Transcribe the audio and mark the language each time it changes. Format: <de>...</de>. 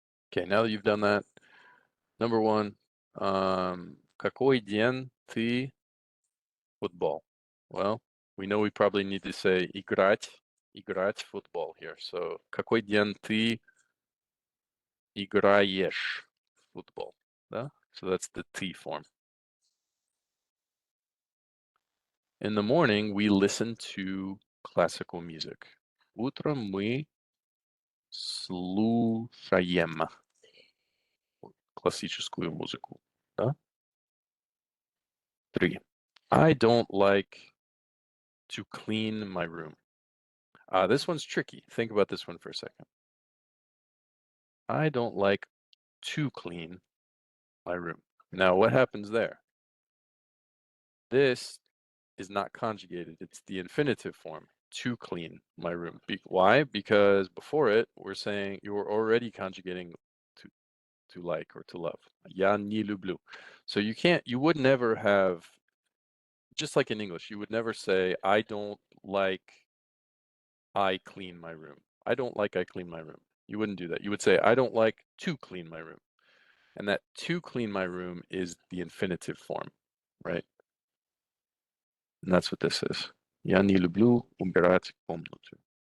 <en>Okay, now that you've done that, number one,</en> <ru>какой день ты</ru> <en>football? Well, we know we probably need to say</en> <ru>играть</ru> <en>football here.</en> <ru>So, какой день ты играешь football? Да?</ru> <en>So that's the T form. In the morning, we listen to classical music.</en> <ru>Утром мы слушаем классическую музыку. Да?</ru> <en>3. I don't like to clean my room. This one's tricky. Think about this one for a second. I don't like to clean my room. Now, what happens there? This is not conjugated. It's the infinitive form, to clean my room. Why? Because before it, we're saying you're already conjugating to like or to love.</en> <ru>Я не люблю.</ru> <en>So you would never have, just like in English, you would never say, I don't like I clean my room. I don't like I clean my room. You wouldn't do that. You would say, I don't like to clean my room. And that to clean my room is the infinitive form, right? And that's what this is.</en> <ru>Я не люблю убирать комнату.</ru>